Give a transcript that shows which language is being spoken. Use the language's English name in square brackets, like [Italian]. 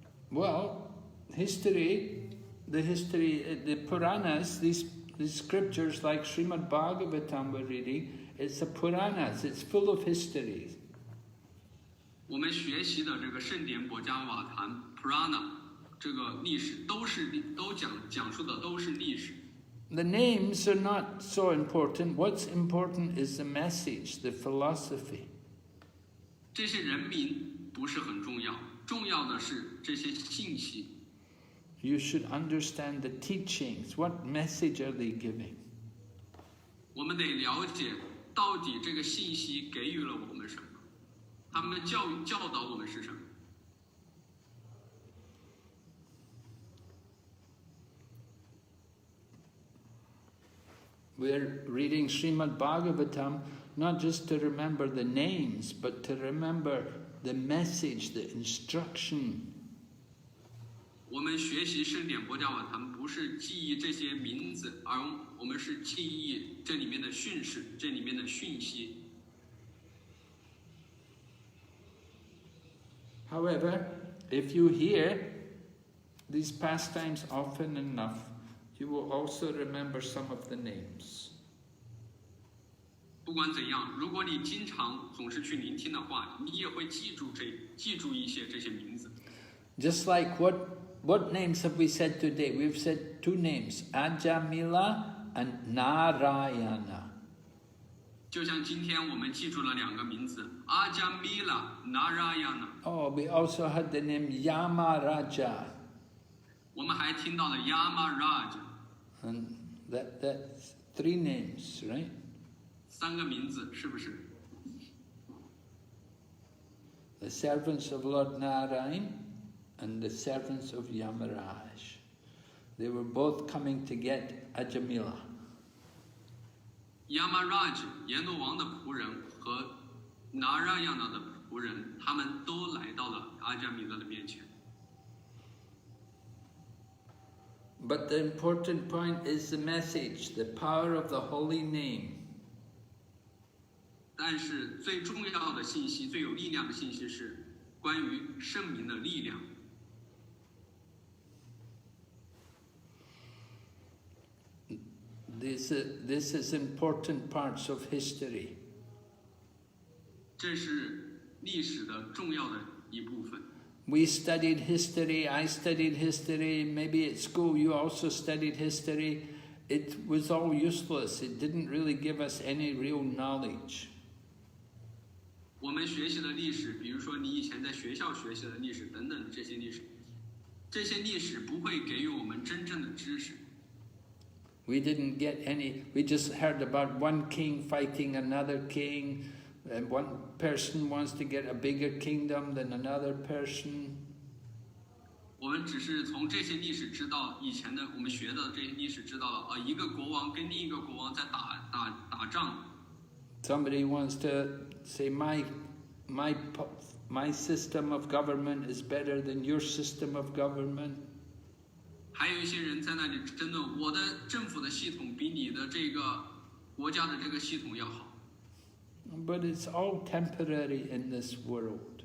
[English] Well, the Puranas, these scriptures like Srimad Bhagavatam we're reading, it's the Puranas, it's full of histories. [Chinese] 我们学习的这个圣典博伽瓦坛 Purana 这个历史都讲述的都是历史。 [English] The names are not so important. What's important is the message, the philosophy. [Chinese] 这些人名不是很重要，重要的是这些信息。 [English] You should understand the teachings. What message are they giving? [Chinese] 我们得了解到底这个信息给予了我们什么，他们教导我们是什么。 [English] We're reading Srimad Bhagavatam not just to remember the names, but to remember the message, the instruction. [Chinese] 我们学习圣典博伽瓦坛不是记忆这些名字，而我们是记忆这里面的训示，这里面的讯息。 [English] However, if you hear these pastimes often enough, you will also remember some of the names. [Chinese] 不管怎样，如果你经常总是去聆听的话，你也会记住一些这些名字。 [English] Just like what names have we said today? We've said 2 names, Ajāmila and Narayana. [Chinese] 就像今天我们记住了2个名字 Ajāmila, Narayana. [English] Oh, we also had the name Yamaraja. [Chinese] 我们还听到了 Yamaraj. [English] And that's 3 names, right? [Chinese] 3个名字，是不是？ [English] The servants of Lord Narayan and the servants of Yamaraj. They were both coming to get Ajāmila. [Chinese] Yamaraj 阎罗王的仆人和 Narayana 的仆人，他们都来到了阿迦米勒的面前。 [English] But the important point is the message, the power of the holy name. [Chinese] 但是最重要的信息，最有力量的信息是关于圣名的力量。 [English] This is important parts of history. [Chinese] 这是历史的重要的一部分。 [English] We studied history, I studied history, maybe at school you also studied history. It was all useless. It didn't really give us any real knowledge. [Chinese] 我们学习的历史，比如说你以前在学校学习的历史等等这些历史，这些历史不会给予我们真正的知识。 [English] We didn't get any, we just heard about one king fighting another king, and one person wants to get a bigger kingdom than another person. [Chinese] 我们只是从这些历史知道，以前的我们学的这些历史知道了，一个国王跟另一个国王在打仗。 [English] Somebody wants to say, my system of government is better than your system of government. [Chinese] 还有一些人在那里争论，我的政府的系统比你的这个国家的这个系统要好。 [English] But it's all temporary in this world.